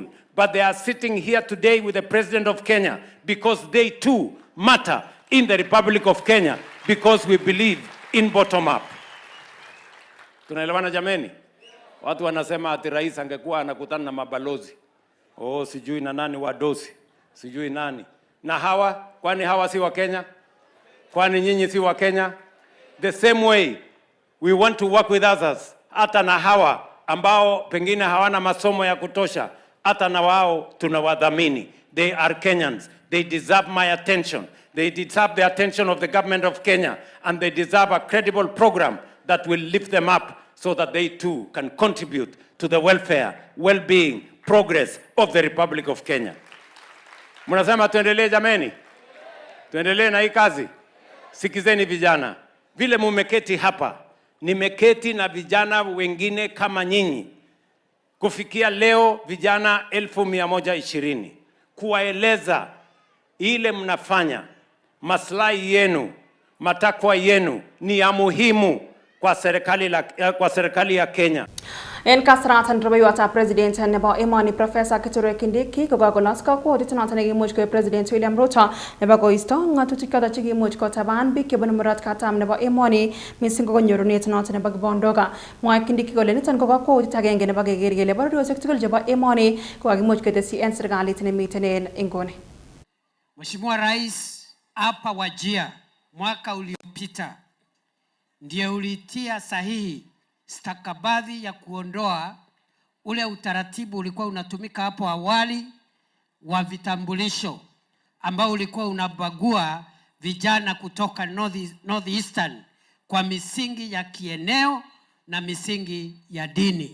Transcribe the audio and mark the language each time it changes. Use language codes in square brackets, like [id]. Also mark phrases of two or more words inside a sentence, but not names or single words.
[en] But they are sitting here today with the President of Kenya because they too matter in the Republic of Kenya, because we believe in bottom up. [sw] Tunaelewana jameni? Watu wanasema ati rais angekuwa anakutana na mabalozi. Oh, sijui na nani wadosi. Sijui nani. Na hawa, kwani hawa si wa Kenya? Kwani nyinyi si wa Kenya? [en] The same way we want to work with others. [sw] Hata na hawa ambao pengine hawana masomo ya kutosha, hata na wao tunawadhamini. [en] They are Kenyans. They deserve my attention. They deserve the attention of the government of Kenya, and they deserve a credible program that will lift them up so that they too can contribute to the welfare, well-being, progress of the Republic of Kenya. [sw] Mnasema tuendelee jameni? Tuendelee na hii kazi? Sikizeni vijana. Vile mumeketi hapa, nimeketi na vijana wengine kama nyinyi. Kufikia leo vijana 1120. Kuwaeleza ile mnafanya, maslahi yenu, matakwa yenu ni ya muhimu kwa serikali ya Kenya. [kln] En kasratan rubaiwata president nebo emoni Professor Kithure Kindiki kokakolos kakwautiet noton nekimuch koib President William Ruto nebo koisto ng'atutik choton chekimuch kotaban biik chebunu murot katam nebo emoni missing ko konyorunet noton nebo kibondoka. Mwae Kindiki kole niton ko kakwautiet agenge nebo keker kele bororiosiek tugul chebo emoni kokakimuch ketesyi en serikalit nemiten en inguni. [sw] Mheshimiwa Rais hapa Wajir mwaka uliopita ndiye ulitia sahihi stakabadhi ya kuondoa ule utaratibu ulikuwa unatumika hapo awali wa vitambulisho ambao ulikuwa unabagua vijana kutoka Northeastern kwa misingi ya kieneo na misingi ya dini.